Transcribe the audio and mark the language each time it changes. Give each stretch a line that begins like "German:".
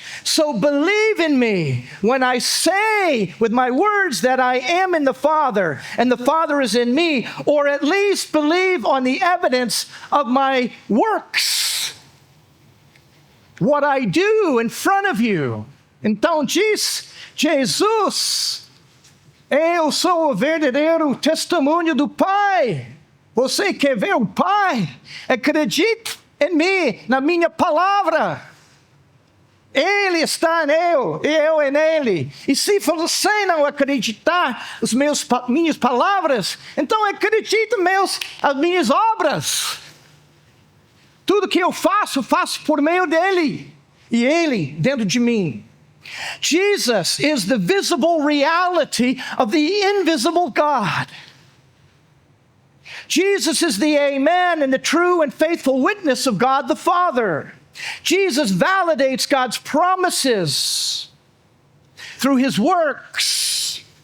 English: So believe in me when I say with my words that I am in the Father and the Father is in me, or at least believe on the evidence of my works, what I do in front of you.
Portuguese: Então diz Jesus, eu sou o verdadeiro testemunho do Pai. Você quer ver o Pai? Acredite em mim, na minha palavra. Ele está em eu e eu em ele. E se você não acreditar nas minhas palavras, então acredite as minhas obras. Tudo que eu faço por meio dele. E ele dentro de mim.
English: Jesus is the visible reality of the invisible God. Jesus is the Amen and the true and faithful witness of God the Father. Jesus validates God's promises through his works.